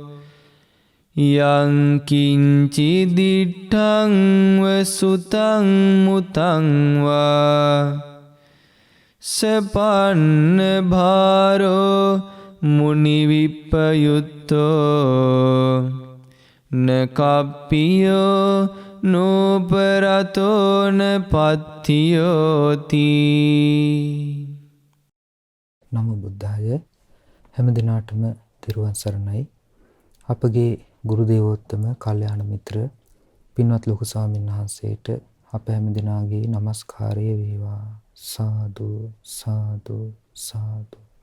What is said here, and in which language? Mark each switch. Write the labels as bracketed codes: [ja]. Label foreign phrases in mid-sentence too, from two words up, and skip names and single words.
[pi] යං කිංචි දිට්ඨං වසුතං මුතං වා සපන්න භාරෝ මුනි විප්පයුත්තෝ නකප්පියෝ නෝපරතෝන පත්තියෝති. නමෝ බුද්ධාය. [si] හැම දිනාටම තෙරුවන් සරණයි. අපගේ ගුරු දේවෝත්තම කල්යාණ මිත්‍ර පින්වත් ලොකු ස්වාමීන් වහන්සේට අප හැම දිනාගේ নমස්කාරය වේවා. සාදු සාදු සාදු.